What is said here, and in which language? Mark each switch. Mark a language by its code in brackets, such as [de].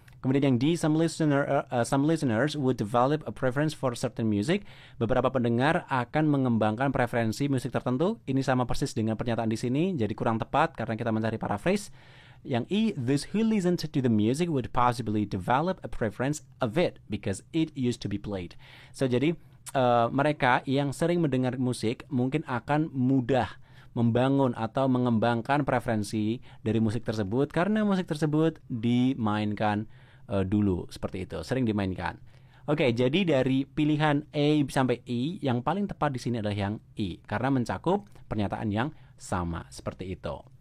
[id] Kemudian yang D, [en] some listeners would develop a preference for certain music. [id] Beberapa pendengar akan mengembangkan preferensi musik tertentu. Ini sama persis dengan pernyataan di sini, jadi kurang tepat karena kita mencari paraphrase. Yang E, [en] those who listen to the music would possibly develop a preference of it because it used to be played. [id] So jadi mereka yang sering mendengar musik mungkin akan mudah membangun atau mengembangkan preferensi dari musik tersebut karena musik tersebut dimainkan dulu, seperti itu, sering dimainkan. Oke, jadi dari pilihan A sampai E, yang paling tepat di sini adalah yang E karena mencakup pernyataan yang sama, seperti itu.